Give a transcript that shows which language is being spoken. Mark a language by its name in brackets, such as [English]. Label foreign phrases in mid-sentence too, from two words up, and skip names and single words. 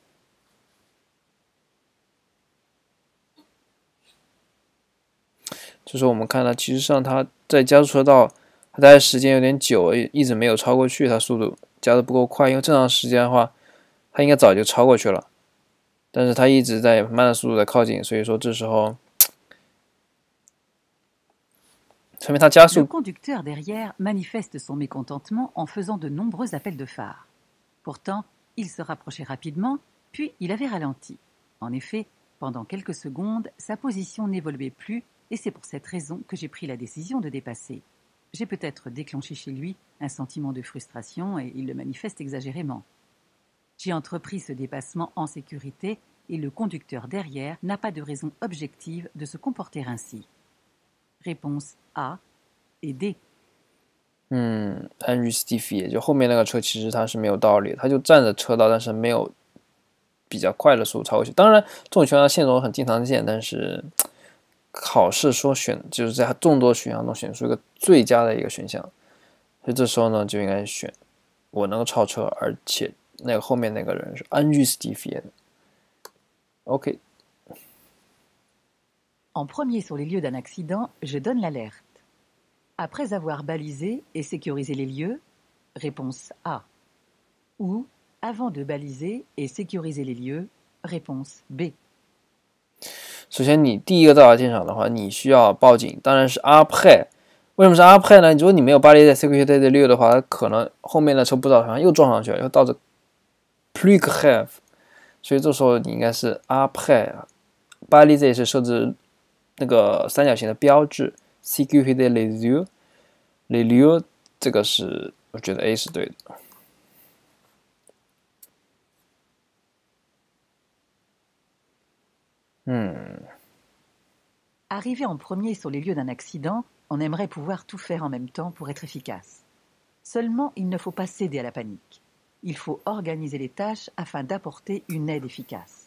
[Chinese] 就是我们看到，其实上他在加速车道，他待的时间有点久，一直没有超过去，他速度加的不够快。因为正常时间的话，他应该早就超过去了，但是他一直在慢的速度在靠近，所以说这时候，说明他加速。 [French] Le conducteur derrière manifeste son mécontentement en faisant de nombreux appels de phare. Pourtant, il se rapprochait rapidement, puis il avait ralenti. En effet, pendant quelques secondes, sa position n'évoluait plus, et c'est pour cette raison que j'ai pris la décision de dépasser. J'ai peut-être déclenché chez lui un sentiment de frustration et il le manifeste exagérément. J'ai entrepris ce dépassement en sécurité et le conducteur derrière n'a pas de raison objective de se comporter ainsi. Réponse A et D. [Chinese] unjustified 就后面那个车其实它是没有道理，它就占着车道，但是没有比较快的速度超过去。当然，这种情况现实中很经常见，但是考试说就是在众多选项中选出一个最佳的一个选项，所以这时候呢就应该选我能够超车，而且那个后面那个人是 unjustified。OK。 [French] En premier sur les lieux d'un accident, je donne l'alerte. Après avoir balisé et sécurisé les lieux, réponse A. Ou avant de baliser et sécuriser les lieux, réponse B. [Chinese] 首先，你第一个到达现场的话，你需要报警，当然是 après。为什么是 après 呢？如果你没有 [French] balisé sécuriser les lieux [Chinese] 的话，可能后面的车不早上又撞上去了，又导致 [French] plus grave。 [Chinese] 所以这时候你应该是 après。balisé 是设置那个三角形的标志 ， [French] sécuriser les lieux，les lieux [Chinese] 这个是我觉得 A 是对的。 [French] Arrivé en premier sur les lieux d'un accident, on aimerait pouvoir tout faire en même temps pour être efficace. Seulement, il ne faut pas céder à la panique. Il faut organiser les tâches afin d'apporter une aide efficace.